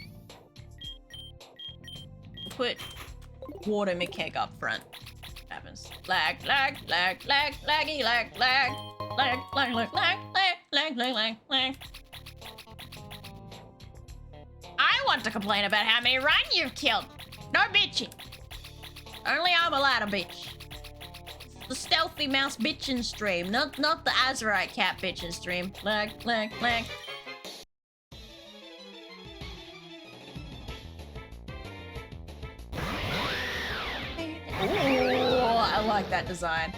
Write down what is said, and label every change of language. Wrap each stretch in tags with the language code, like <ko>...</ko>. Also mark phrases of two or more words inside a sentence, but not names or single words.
<en>Put Water Mikeg up front. What happens? lag, lag, lag, lag, laggy, lag, lag, lag, lag, lag, lag, lag, lag, lag, lag, lag. I want to complain about how many run you've killed. No bitching. Only I'm allowed to bitch. The stealthy mouse bitchin' stream, not the Azurite cat bitchin' stream. Lag, lag, lag. Ooh, I like that design.</en>